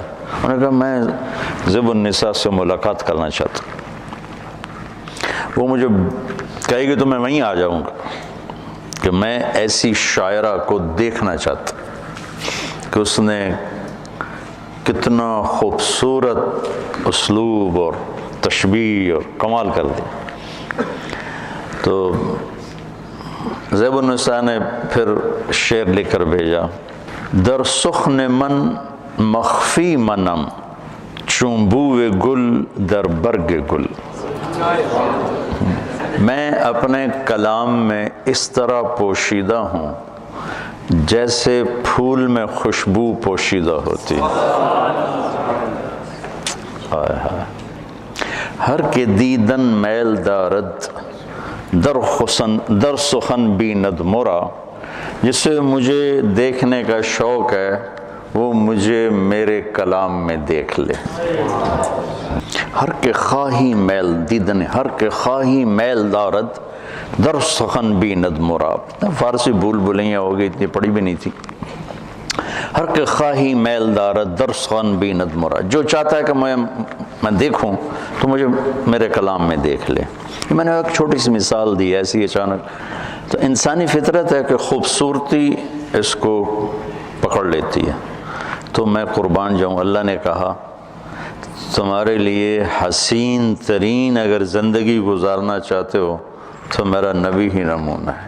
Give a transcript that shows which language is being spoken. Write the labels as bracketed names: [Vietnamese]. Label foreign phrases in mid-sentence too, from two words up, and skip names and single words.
[Urdu] انہوں نے کہا میں زیب النساء سے ملاقات کرنا چاہتا ہوں، وہ مجھے کہے گی تو میں وہیں آ جاؤں گا، کہ میں ایسی شاعرہ کو دیکھنا چاہتا کہ اس نے کتنا خوبصورت اسلوب اور تشبیہ اور کمال کر دی۔ تو زیب النساء نے پھر شعر لکھ کر بھیجا، [Persian] در سخن من مخفی منم چون بوئے گل در برگ گل۔ [Urdu] میں اپنے کلام میں اس طرح پوشیدہ ہوں جیسے پھول میں خوشبو پوشیدہ ہوتی۔ [Persian] ہر کے دیدن میل دارد در سخن بیند مرا، [Urdu] جسے مجھے دیکھنے کا شوق ہے وہ مجھے میرے کلام میں دیکھ لے۔ [Persian] ہر کے خواہی میل دیدن، ہر کے خواہی میل دارد در سخن بیند مرا۔ [Urdu] فارسی بھول بھلیاں ہو گئی، اتنی پڑھی بھی نہیں تھی۔ [Persian] ہر کے خواہی میل دارد در سخن بیند مرا، [Urdu] جو چاہتا ہے کہ میں دیکھوں تو مجھے میرے کلام میں دیکھ لے۔ میں نے ایک چھوٹی سی مثال دی ایسی اچانک، تو انسانی فطرت ہے کہ خوبصورتی اس کو پکڑ لیتی ہے۔ تو میں قربان جاؤں، اللہ نے کہا تمہارے لیے حسین ترین اگر زندگی گزارنا چاہتے ہو تو میرا نبی ہی نمونہ ہے.